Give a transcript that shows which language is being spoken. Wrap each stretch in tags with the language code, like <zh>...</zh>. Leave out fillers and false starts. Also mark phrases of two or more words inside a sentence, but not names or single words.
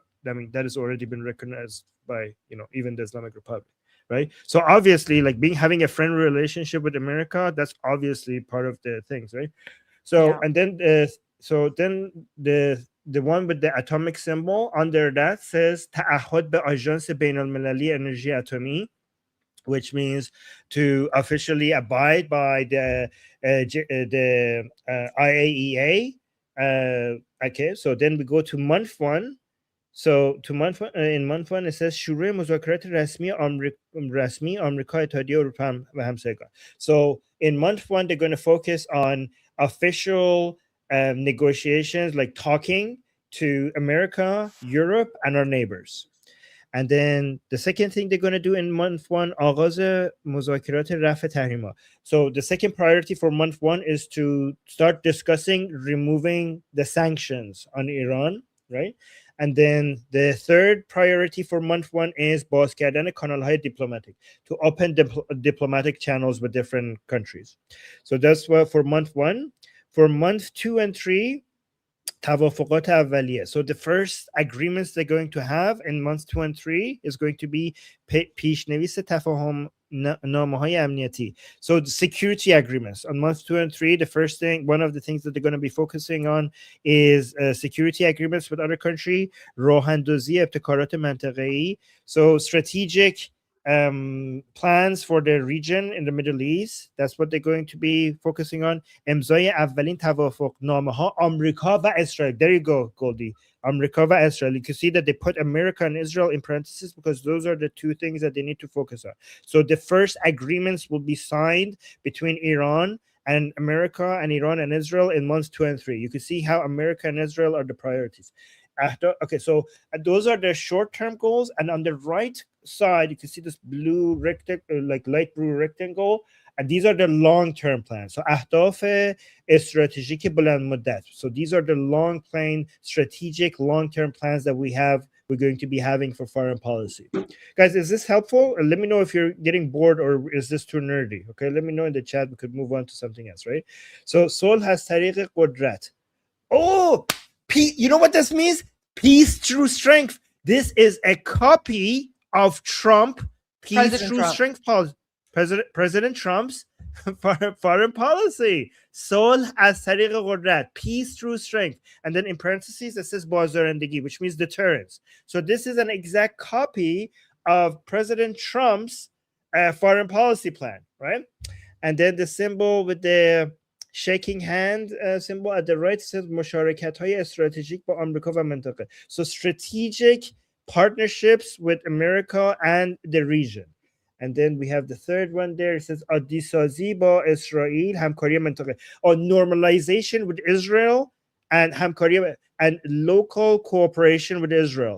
<en>I mean, that has already been recognized by even the Islamic Republic. Right. So obviously, like having a friendly relationship with America, that's obviously part of the things, right? So and then the one with the atomic symbol under that says</en> <fa>تعهد به آژانس بین‌المللی انرژی اتمی,</fa> <en>which means to officially abide by the IAEA. Okay, so then we go to month 1. So in month 1 it says</en> <fa>شروع مذاکرات رسمی آمریکا اتحادیه اروپا و همسایگان.</fa> <en>So in month 1 they're going to focus on official negotiations, like talking to America, Europe, and our neighbors. And then the second thing they're going to do in month 1,</en> <fa>آغاز مذاکرات رفع تحریم‌ها.</fa> <en>So the second priority for month 1 is to start discussing removing the sanctions on Iran, right? And then the third priority for month 1 is</en> <fa>باز کردن کانال‌های</fa> <en>diplomatic, to open diplomatic channels with different countries. So that's what for month 1. For month 2 and 3,</en> <fa>توافقات اولیه.</fa> <en>So the first agreements they're going to have in months 2 and 3 is going to be</en> <fa>پیشنویس تفاهم نامه‌های امنیتی.</fa> <en>So the security agreements on months 2 and 3, the first thing, one of the things that they're going to be focusing on is security agreements with other country,</en> <fa>راه اندازی ابتکارات منطقه‌ای.</fa> <en>So strategic plans for the region in the Middle East. That's what they're going to be focusing on.</en> <fa>امضای اولین توافقنامه‌ها آمریکا و اسرائیل.</fa> <en>There you go, Goldie. America and Israel. You can see that they put America and Israel in parentheses because those are the two things that they need to focus on. So the first agreements will be signed between Iran and America and Iran and Israel in months 2 and 3. You can see how America and Israel are the priorities. Okay, so those are the short-term goals, and on the right side you can see this blue rectangle, like light blue rectangle, and these are the long-term plans.</en> <fa>So اهداف استراتژیک بلند مدت.</fa> <en>So these are the long-plane strategic long-term plans that we're going to be having for foreign policy. Guys, is this helpful? Let me know if you're getting bored or is this too nerdy. Okay, let me know in the chat. We could move on to something else, right?</en> <fa>So صلح از طریق قدرت.</fa> <en>Oh, you know what this means? Peace through strength. This is a copy of Trump peace through strength policy. President Trump's foreign policy.</en> <fa>صلح از طریق قدرت,</fa> <en>peace through strength. And then in parentheses it says</en> <fa>بازدارندگی,</fa> <en>which means deterrence. So this is an exact copy of President Trump's foreign policy plan, right? And then the symbol with the shaking hand symbol at the right says</en> <fa>مشارکت‌های استراتژیک با آمریکا و منطقه.</fa> <en>So strategic partnerships with America and the region. And then we have the third one there. It says</en> <fa>عادی‌سازی با اسرائیل, همکاری منطقه.</fa> <en>Or normalization with Israel and همکاری and local cooperation with Israel.</en>